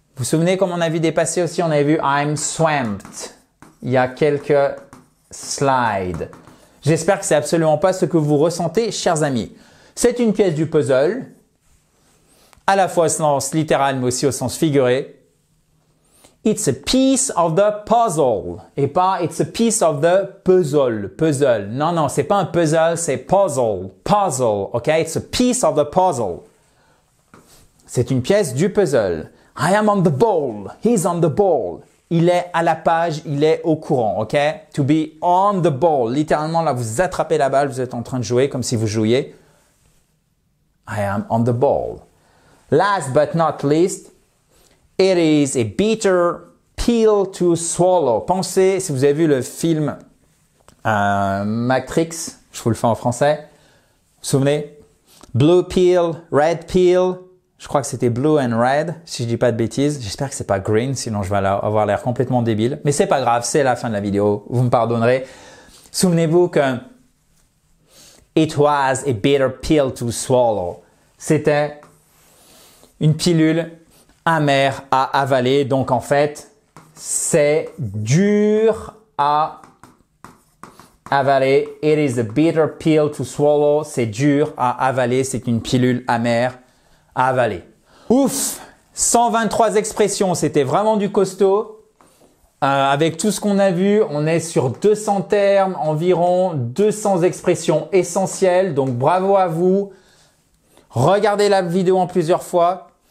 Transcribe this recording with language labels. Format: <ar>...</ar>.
<fr>Vous vous souvenez comme on a vu dépasser aussi? On avait vu I'm swamped. Il y a quelques slides. J'espère que c'est absolument pas ce que vous ressentez, chers amis. C'est une pièce du puzzle, à la fois au sens littéral mais aussi au sens figuré.</fr> <en>It's a piece of the puzzle et pas it's a piece of the puzzle. Puzzle.</en> <fr>Non, non, c'est pas un puzzle, c'est puzzle.</fr> <en>Puzzle, ok? It's a piece of the puzzle.</en> <fr>C'est une pièce du puzzle.</fr> <en>I am on the ball. He's on the ball.</en> <fr>Il est à la page, il est au courant, ok?</fr> <en>To be on the ball.</en> <fr>Littéralement, là, vous attrapez la balle, vous êtes en train de jouer comme si vous jouiez.</fr> <en>I am on the ball. Last but not least, it is a bitter pill to swallow.</en> <fr>Pensez, si vous avez vu le film Matrix, je vous le fais en français. Vous vous souvenez? Blue pill, red pill. Je crois que c'était blue and red, si je dis pas de bêtises. J'espère que c'est pas green, sinon je vais avoir l'air complètement débile. Mais c'est pas grave, c'est la fin de la vidéo. Vous me pardonnerez. Souvenez-vous que</fr> <en>it was a bitter pill to swallow.</en> <fr>C'était une pilule amère à avaler. Donc en fait, c'est dur à avaler.</fr> <en>It is a bitter pill to swallow.</en> <fr>C'est dur à avaler. C'est une pilule amère à avaler. Ouf! 123 expressions, c'était vraiment du costaud. Avec tout ce qu'on a vu, on est sur 200 termes, environ 200 expressions essentielles. Donc bravo à vous. Regardez la vidéo en plusieurs fois.</fr>